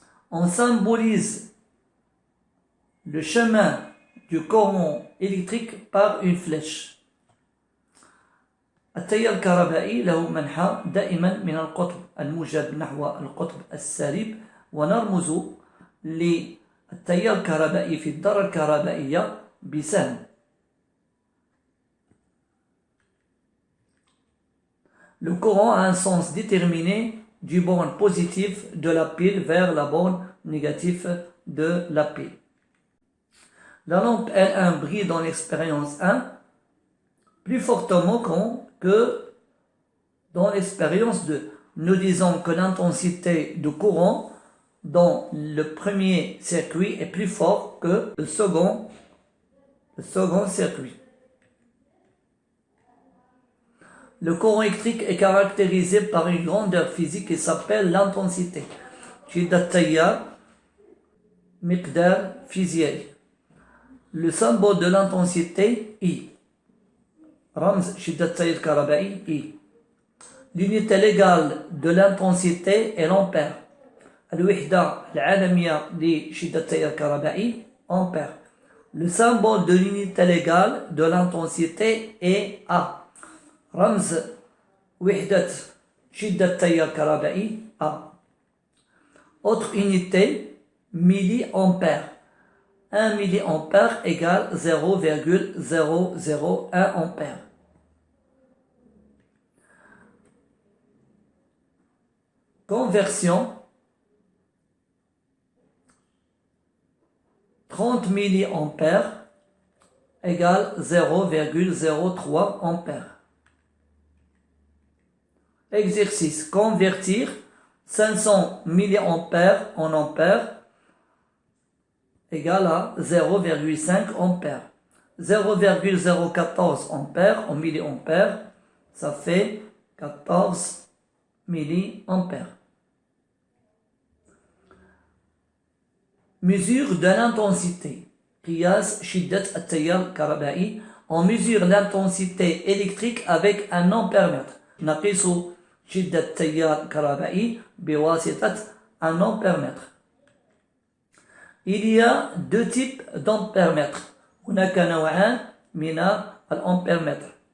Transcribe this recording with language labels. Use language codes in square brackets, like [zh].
[fr] On symbolise le chemin du courant électrique par une flèche. [ar] التيار الكهربائي له منحى دائما من القطب الموجب نحو القطب السالب، ونرمز للتيار الكهربائي في الذرة الكهربائية بسهم. [fr] Le courant a un sens déterminé du borne positif de la pile vers la borne négative de la pile. La lampe L1 brille dans l'expérience 1 plus fortement que dans l'expérience 2. Nous disons que l'intensité de courant dans le premier circuit est plus fort que le second circuit. Le courant électrique est caractérisé par une grandeur physique qui s'appelle l'intensité. [ar] شدة التيار مقدار فيزيائي. [fr] Le symbole de l'intensité I. [ar] رمز شدة التيار الكهربائي I. [fr] L'unité légale de l'intensité est l'ampère. [ar] الوحدة العالمية لشدة التيار الكهربائي ampère. [fr] Le symbole de l'unité légale de l'intensité est A. [ar] رمز وحدة شدة التيار الكهربائي A. [fr] Autre unité, milliampère. 1 milliampère égale 0,001 ampère. Conversion, 30 milliampères égale 0,03 ampère. Exercice, convertir 500 milliampères en ampères égale à 0,5 ampères. 0,014 ampères en milliampères, ça fait 14 milliampères. Mesure de l'intensité. [ar] قياس شدة التيار الكهربائي. [fr] On mesure l'intensité électrique avec un ampèremètre. [ar] نقيس شدة التيار الكهربائي بواسطة un ampèremètre. [fr] Il y a deux types d'ampèremètres. [ar] هناك نوعان من الأمبيرمتر.